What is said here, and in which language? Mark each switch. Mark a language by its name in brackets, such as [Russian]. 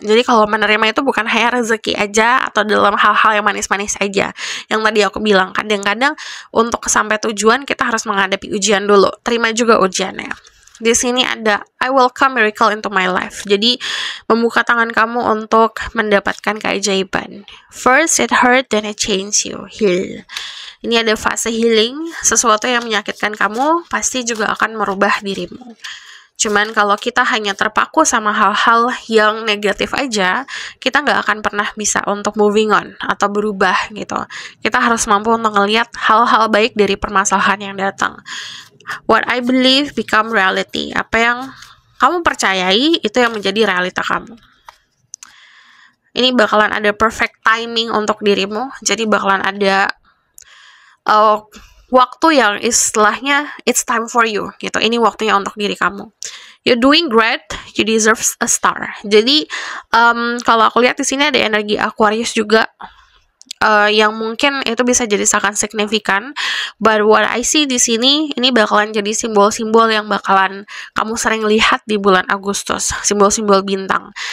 [Indonesian] Jadi kalau menerima itu bukan hanya rezeki aja atau dalam hal-hal yang manis-manis aja. Yang tadi aku bilang, kadang-kadang untuk sampai tujuan kita harus menghadapi ujian dulu. Terima juga ujiannya. Di sini ada [English] I welcome miracle into my life. [Indonesian] Jadi membuka tangan kamu untuk mendapatkan keajaiban. [English] First it hurt, then it change you. [Indonesian] Heal. Ini ada fase healing. Sesuatu yang menyakitkan kamu pasti juga akan merubah dirimu. Cuman kalau kita hanya terpaku sama hal-hal yang negatif aja, kita nggak akan pernah bisa untuk moving on atau berubah gitu. Kita harus mampu untuk ngelihat hal-hal baik dari permasalahan yang datang. [English] What I believe become reality. [Indonesian] Apa yang kamu percayai itu yang menjadi realita kamu. Ini bakalan ada perfect timing untuk dirimu. Jadi bakalan ada waktu yang istilahnya [English] it's time for you [Indonesian] gitu. Ini waktunya untuk diri kamu. [English] You're doing great, you deserve a star. [Indonesian] Jadi kalau aku lihat di sini ada energi Aquarius juga. Yang mungkin itu bisa jadi sangat signifikan. [English] But what I see [Indonesian] di sini, ini bakalan jadi simbol-simbol yang bakalan kamu sering lihat di bulan Agustus, simbol-simbol bintang.